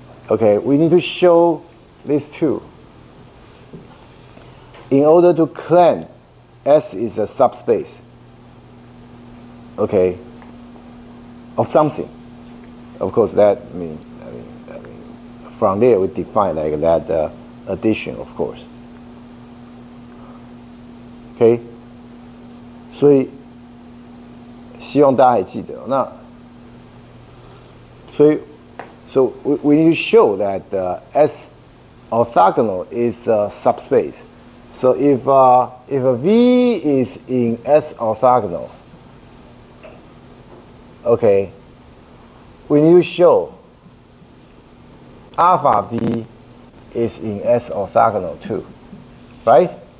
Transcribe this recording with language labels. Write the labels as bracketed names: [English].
[English] Okay, we need to show these two in order to claim S is a subspace, okay, of something. Of course, that from there we define that addition, of course. [Chinese] Okay, 所以希望大家还记得。那所以 [English] so we need to show that S orthogonal is a subspace. So if a V is in S orthogonal, okay, we need to show alpha V is in S orthogonal too, right?